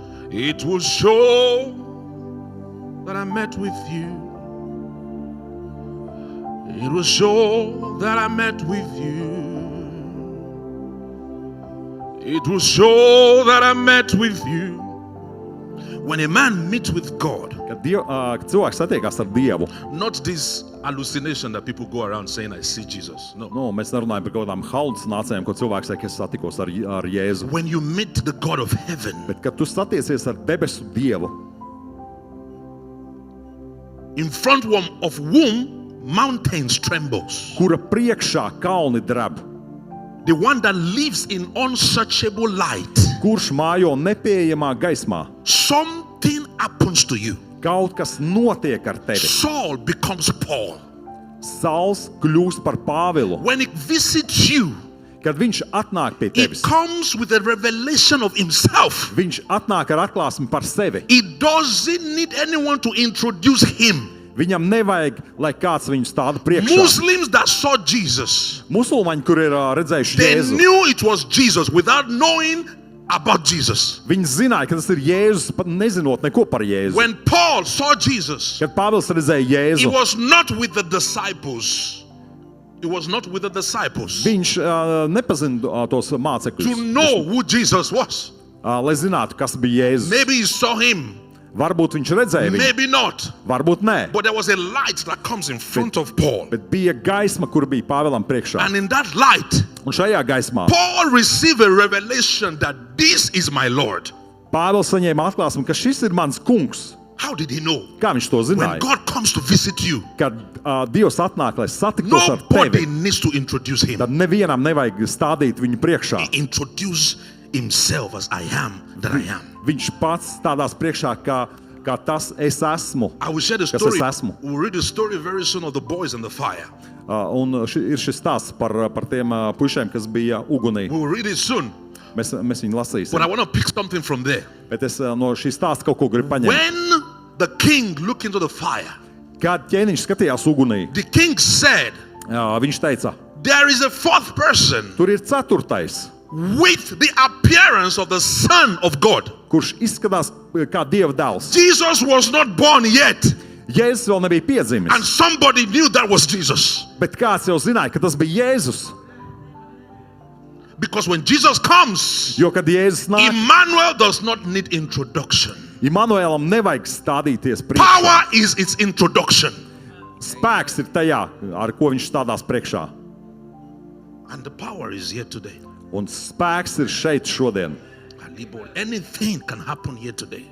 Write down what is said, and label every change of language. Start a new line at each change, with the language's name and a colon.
English: It will show that I met with you. It will show that I met with you. It will show that I met with you. When a man meets with God,
Latvian: Kad Kad cilvēks satiekās ar Dievu,
English: Not this hallucination that people go around saying, I see Jesus. No.
Latvian: mēs nerunājam par kaut kādām halucinācijām, ko cilvēks saka, es satikos ar Jēzu.
English: When you meet the God of heaven,
Latvian: Bet, kad tu satiecies ar debesu Dievu,
English: in front of whom mountains trembles,
Latvian: kura priekšā kalni dreb,
English: the one that lives in unsearchable light,
Latvian: kurš mājo nepieejamā gaismā,
English: something happens to you.
Latvian: kaut kas notiek ar tevi.
English: Saul becomes Paul.
Latvian: Sauls kļūst par Pāvilu.
English: When it visits you,
Latvian: Kad viņš atnāk pie
English: it
Latvian: tevis,
English: comes with a revelation of himself.
Latvian: viņš atnāk ar atklāsmi par sevi.
English: He doesn't need anyone to introduce him.
Latvian: Viņam nevajag, lai kāds viņu stāda priekšā.
English: Muslims that saw Jesus,
Latvian: Musulmaņi, kur ir redzējuši
English: they
Latvian: Jēzu,
English: knew it was Jesus without knowing about Jesus.
Latvian: viņi zināja, ka tas ir Jēzus, pat nezinot neko par Jēzu.
English: When Paul saw Jesus,
Latvian: Kad Pāvils redzēja
English: he
Latvian: Jēzu,
English: was not with the disciples. He was not with the disciples
Latvian: viņš nepazina tos
English: to
Latvian: mācekļus,
English: know who Jesus was.
Latvian: lai zinātu, kas bija Jēzus.
English: Maybe he saw him,
Latvian: Varbūt viņš redzēja viņu,
English: maybe not.
Latvian: varbūt nē.
English: But there was a light that comes in front of Paul.
Latvian: Bet bija gaisma, kur bija Pāvilam priekšā.
English: And in that light,
Latvian: Un šajā gaismā
English: Paul received a revelation that this is my Lord.
Latvian: Pāvils saņēma atklāsmi, ka šis ir mans kungs.
English: How did he know?
Latvian: Kā viņš to
English: When
Latvian: zināja?
English: God comes to visit you,
Latvian: Kad Dievs atnāk, lai satiktos ar
English: nobody
Latvian: tevi,
English: needs to introduce him.
Latvian: tad nevienam nevajag stādīt viņu priekšā.
English: He introduced himself as I am that I am.
Latvian: Viņš pats stādās priekšā, kā tas es esmu.
English: I will share the
Latvian: Kas
English: story.
Latvian: es esmu.
English: We'll read the story very soon of the boys in the fire.
Latvian: Un ir šis stāsts par tiem puišiem, kas bija ugunī.
English: We'll read it soon.
Latvian: Mēs viņu
English: But
Latvian: lasīsim.
English: I want to pick something from there.
Latvian: Bet es no šī stāsta kaut ko gribu paņemt.
English: When the king looked into the fire,
Latvian: Kad ķēniņš skatījās ugunī,
English: the king said,
Latvian: viņš teica,
English: there is a fourth person
Latvian: tur ir ceturtais,
English: with the appearance of the Son of God.
Latvian: kurš izskatās kā Dieva dēls.
English: Jesus was not born yet,
Latvian: Jēzus vēl nebija piedzimis,
English: and somebody knew that was Jesus.
Latvian: bet kāds jau zināja, ka tas bija Jēzus.
English: Because when Jesus comes,
Latvian: Jo, kad Jēzus nāk,
English: Emmanuel does not need introduction.
Latvian: Immanuēlam nevajag stādīties priekšā.
English: Power is its introduction.
Latvian: Spēks ir tajā, ar ko viņš stādās priekšā.
English: And the power is here today.
Latvian: Un spēks ir šeit šodien.
English: Anything can happen here today.